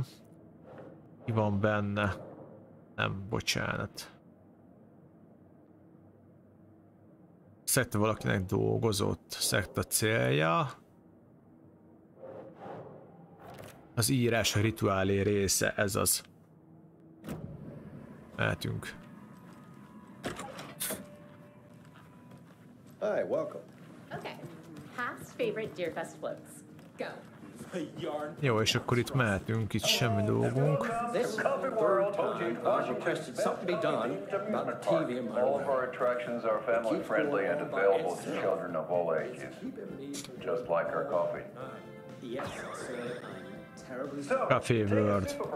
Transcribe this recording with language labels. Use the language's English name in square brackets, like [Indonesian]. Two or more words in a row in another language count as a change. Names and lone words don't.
[Hungarian] Mi van benne? Nem, bocsánat. Szekta valakinek dolgozott. Szekta célja. Az írás a rituálé része, ez az. Mehetünk. [English] Hi, welcome. Okay. Past favorite Deerfest floats. Go. [Hungarian] Jó, és akkor itt mehetünk, itt semmi dolgunk. Café World.